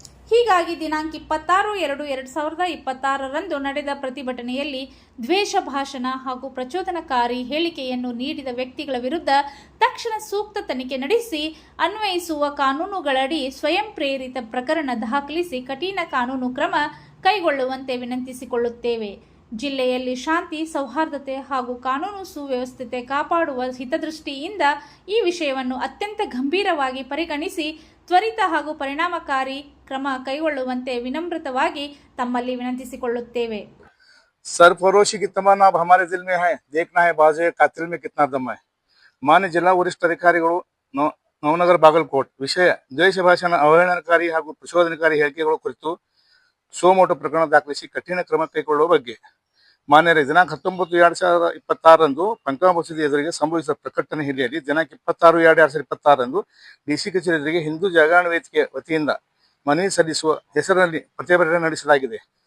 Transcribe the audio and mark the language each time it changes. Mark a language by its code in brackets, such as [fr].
[kn] ಹೀಗಾಗಿ ದಿನಾಂಕ 26/2/2026 ನಡೆದ ಪ್ರತಿಭಟನೆಯಲ್ಲಿ ದ್ವೇಷ ಭಾಷಣ ಹಾಗೂ ಪ್ರಚೋದನಕಾರಿ ಹೇಳಿಕೆಯನ್ನು ನೀಡಿದ ವ್ಯಕ್ತಿಗಳ ವಿರುದ್ಧ ತಕ್ಷಣ ಸೂಕ್ತ ತನಿಖೆ ನಡೆಸಿ ಅನ್ವಯಿಸುವ ಕಾನೂನುಗಳಡಿ ಸ್ವಯಂ ಪ್ರೇರಿತ ಪ್ರಕರಣ ದಾಖಲಿಸಿ ಕಠಿಣ ಕಾನೂನು ಕ್ರಮ ಕೈಗೊಳ್ಳುವಂತೆ ವಿನಂತಿಸಿಕೊಳ್ಳುತ್ತೇವೆ. ಜಿಲ್ಲೆಯಲ್ಲಿ ಶಾಂತಿ, ಸೌಹಾರ್ದತೆ ಹಾಗೂ ಕಾನೂನು ಸುವ್ಯವಸ್ಥೆ ಕಾಪಾಡುವ ಹಿತದೃಷ್ಟಿಯಿಂದ ಈ ವಿಷಯವನ್ನು ಅತ್ಯಂತ ಗಂಭೀರವಾಗಿ ಪರಿಗಣಿಸಿ ತ್ವರಿತ ಹಾಗೂ ಪರಿಣಾಮಕಾರಿ ಕ್ರಮ ಕೈಗೊಳ್ಳುವಂತೆ ವಿನಮ್ರತವಾಗಿ ತಮ್ಮಲ್ಲಿ ವಿನಂತಿಸಿಕೊಳ್ಳುತ್ತೇವೆ. [hi] सरफरोशी की तमन्ना अब हमारे दिल में है, देखना है बाजे कातिल में कितना दम है. [kn] ಮಾನ್ಯ ಜಿಲ್ಲಾ ವರಿಷ್ಠ ಅಧಿಕಾರಿಗಳು ನವನಗರ ಬಾಗಲಕೋಟ್ ವಿಷಯ ದ್ವೇಷ ಭಾಷಣ ಅವಹೇಳನಕಾರಿ ಹಾಗೂ ಪ್ರಚೋದನಕಾರಿ ಹೇಳಿಕೆಗಳ ಕುರಿತು ಸೋಮೋಟೋ ಪ್ರಕರಣ ದಾಖಲಿಸಿ ಕಠಿಣ ಕ್ರಮ ಕೈಗೊಳ್ಳುವ ಬಗ್ಗೆ ಮಾನ್ಯರೇ ದಿನಾಂಕ 19/2/2026 ಪಂಕ ಮಸೀದಿ ಎದುರಿಗೆ ಸಂಭವಿಸಿದ ಪ್ರಕಟಣೆ ಹಿನ್ನೆಲೆಯಲ್ಲಿ ದಿನಾಂಕ 26/2/2026 ಡಿಸಿ ಕಚೇರಿ ಎದುರಿಗೆ ಹಿಂದೂ ಜಾಗರಣ ವೇದಿಕೆ ವತಿಯಿಂದ ಮನವಿ ಸಲ್ಲಿಸುವ ಹೆಸರಿನಲ್ಲಿ ಪ್ರತಿಭಟನೆ ನಡೆಸಲಾಗಿದೆ.